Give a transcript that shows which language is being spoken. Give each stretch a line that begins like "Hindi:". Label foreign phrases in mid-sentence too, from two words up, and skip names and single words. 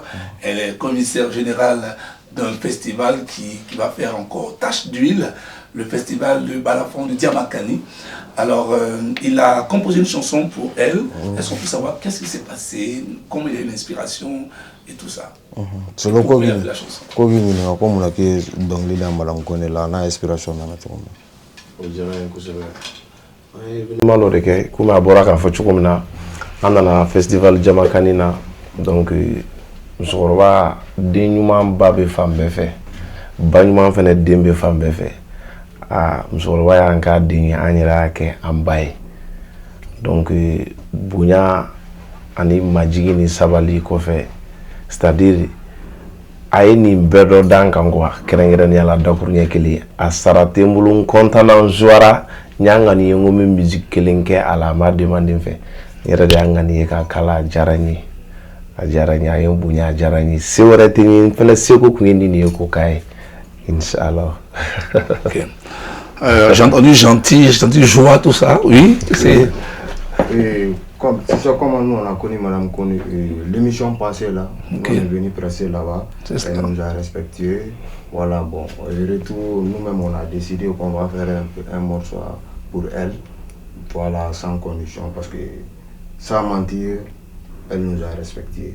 French: Elle est commissaire générale d'un festival qui va faire encore tache d'huile, le festival de Balafon de Diamakani. Alors, il a composé une chanson pour elle. Est-ce qu'on peut savoir qu'est-ce qui s'est passé, comment il a eu l'inspiration et tout ça? C'est le coup de la chanson. Comme on a dit, donc les dames connaissent la inspiration dans notre monde.
Bambara: Malo de kɛ komi a bɔra k'a fɔ cogo min na an nana festival Diamakani na donc musokɔrɔba den ɲuman ba bɛ fan bɛɛ fɛ ba ɲuman fɛnɛ den bɛ fan bɛɛ fɛ musokɔrɔba y'an k'a den ye an yɛrɛ y'a kɛ an ba ye donc bonya ani majigi ni sabali kɔfɛ
French: c'est-à-dire
Bambara: a ye nin bɛɛ dɔ d'an kan quoi kɛrɛnkɛrɛnnenya la dakuru ɲɛ kelen a sara tɛ n bolo n kɔntana n jouera n y'a ŋani ye n ko n bɛ musique kelen kɛ a la a ma demande n fɛ n yɛrɛ de y'a ŋani ye k'a kala a diyara n ye a ye n bonya a diyara n ye se wɛrɛ tɛ n ye n fɛnɛ seko kun ye nin de ye ko k'a ye Inch'Allah.
French: Okay. J'ai entendu gentil, joie, tout ça, oui. C'est... C'est comme nous on a connu Madame Koné, l'émission passée là, okay. On est venu presser là-bas, elle nous a respecté. Voilà, bon, et retour, nous-mêmes on a décidé qu'on va faire un morceau pour elle, voilà, sans condition, parce que sans mentir, elle nous a respecté.